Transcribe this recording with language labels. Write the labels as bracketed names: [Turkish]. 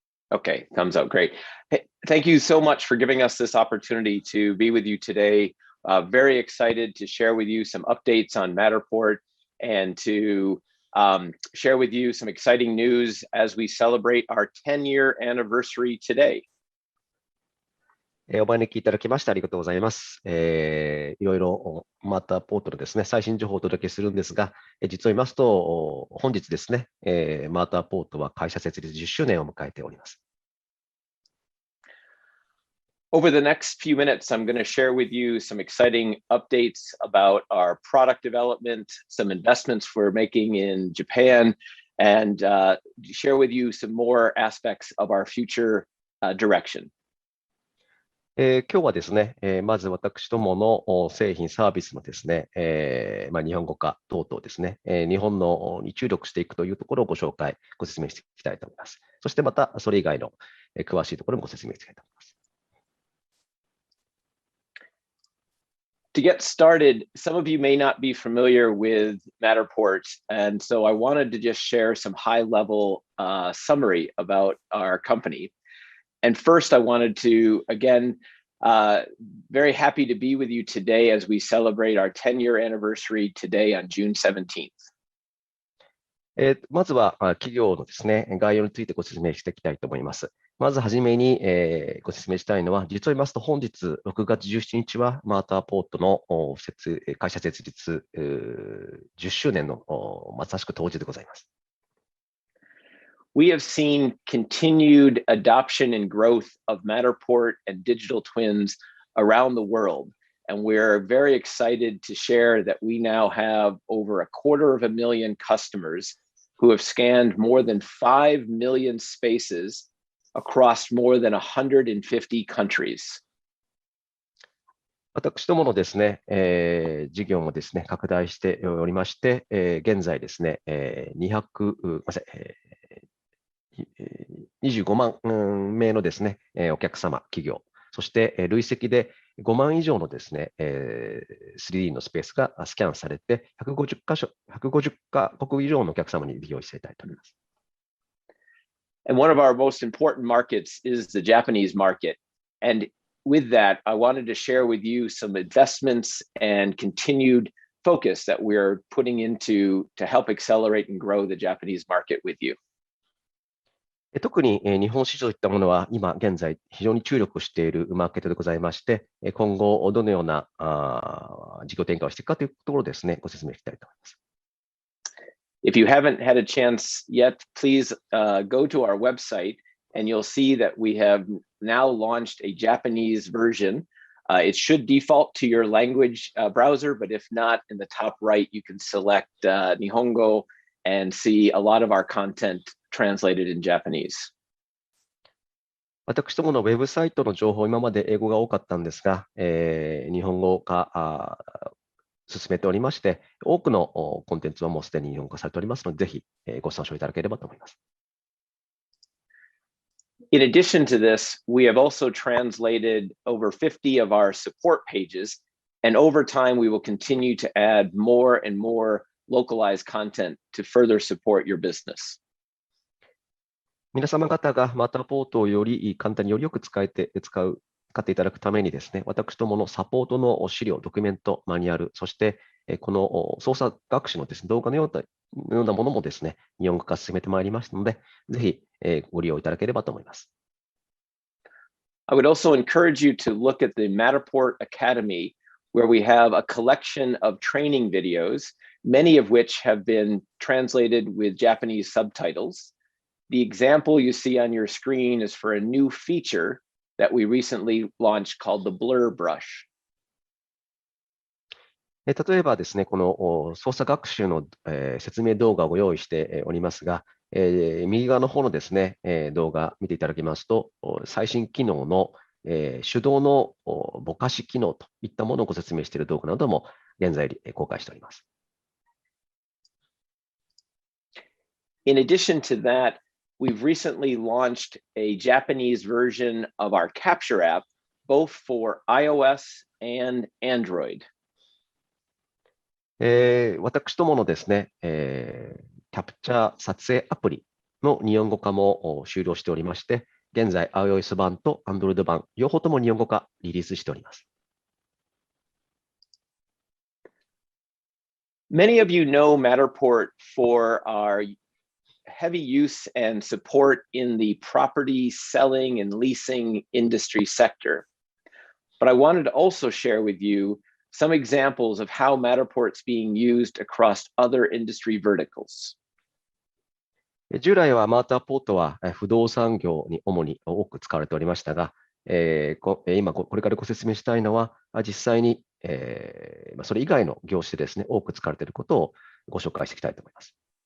[English] Okay, thumbs up, great. Hey, thank you so much for giving us this opportunity to be with you today. Very excited to share with you some updates on Matterport and to share with you some exciting news as we celebrate our 10-year anniversary today. [Japanese] お招きいただきましてありがとうございます。いろいろマターポートのですね、最新情報をお届けするんですが、実を言いますと、本日ですね、マターポートは会社設立10周年を迎えております。 [English] Over the next few minutes, I'm going to share with you some exciting updates about our product development, some investments we're making in Japan, and share with you some more aspects of our future direction. [Japanese] 今日はですね、まず私どもの製品サービスのですね、日本語化等々ですね、日本のに注力していくというところをご説明していきたいと思います。そしてまたそれ以外の詳しいところもご説明していきたいと思います。 [English] To get started, some of you may not be familiar with Matterport, and so I wanted to just share some high-level summary about our company. And first, I wanted to, again, very happy to be with you today as we celebrate our 10-year anniversary today on June 17th. [Japanese] まずは企業のですね、概要についてご説明していきたいと思います。まずはじめにご説明したいのは、実を言いますと本日6月17日はマーターポートの会社設立10周年のまさしく当時でございます。 [English] We have seen continued adoption and growth of Matterport and digital twins around the world. And we're very excited to share that we now have over 250,000 customers who have scanned more than 5 million spaces across more than 150 countries. [Japanese] 私どものですね、事業もですね、拡大しておりまして、現在ですね、25万名のですね、お客様、企業、そして累積で5万以上のですね、3D のスペースがスキャンされて、150カ国以上のお客様に利用していただいております。 [English] And one of our most important markets is the Japanese market. And with that, I wanted to share with you some investments and continued focus that we're putting into to help accelerate and grow the Japanese market with you. [Japanese] 特に日本市場といったものは今現在非常に注力しているマーケットでございまして、今後どのような事業展開をしていくかというところですね、ご説明したいと思います。 [English] If you haven't had a chance yet, please go to our website and you'll see that we have now launched a Japanese version. It should default to your language browser, but if not, in the top right, you can select Nihongo and see a lot of our content translated in Japanese. [Japanese] 私どものウェブサイトの情報、今まで英語が多かったんですが、日本語化進めておりまして、多くのコンテンツはもうすでに日本語化されておりますので、ぜひご参照いただければと思います。 [English] In addition to this, we have also translated over 50 of our support pages, and over time we will continue to add more and more localized content to further support your business. [Japanese] 皆様方がマターポートをより簡単によりよく使っていただくためにですね、私どものサポートの資料、ドキュメント、マニュアル、そしてこの操作学習のですね、動画のようなものもですね、日本語化進めてまいりましたので、ぜひご利用いただければと思います。 [English] I would also encourage you to look at the Matterport Academy, where we have a collection of training videos, many of which have been translated with Japanese subtitles. The example you see on your screen is for a new feature that we recently launched called the Blur Brush. [Japanese] 例えばですね、この操作学習の説明動画を用意しておりますが、右側の方のですね、動画見ていただきますと、最新機能の手動のぼかし機能といったものをご説明している動画なども現在公開しております。 [English] In addition to that, we've recently launched a Japanese version of our Capture app, both for iOS and Android. [Japanese] 私どものですね、キャプチャー撮影アプリの日本語化も終了しておりまして、現在 iOS 版と Android 版、両方とも日本語化リリースしております。 [English] Many of you know Matterport for our heavy use and support in the property selling and leasing industry sector. But I wanted to also share with you some examples of how Matterport's being used across other industry verticals. [Japanese] 従来はマーターポートは不動産業に主に多く使われておりましたが、今これからご説明したいのは、実際にそれ以外の業種でですね、多く使われていることをご紹介していきたいと思います。